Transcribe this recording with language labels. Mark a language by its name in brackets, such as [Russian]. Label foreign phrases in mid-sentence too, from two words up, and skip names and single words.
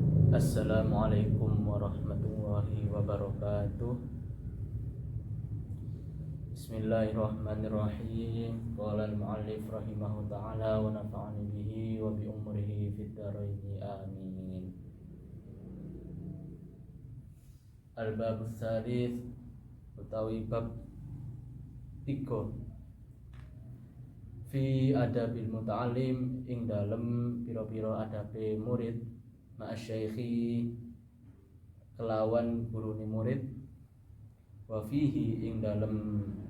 [Arabic] السلام عليكم ورحمة الله وبركاته. بسم الله الرحمن الرحيم. قال المؤلف رحمه تعالى ونفعني به وبعمره في الدارين آمين. الباب الثالث [Javanese] utawi bab 3 [Arabic] في آداب المتعلم [Javanese] ing dalem pira-pira adabe murid ma'asyaikhi kelawan gurune murid [Arabic] وفيه [Javanese] ing dalem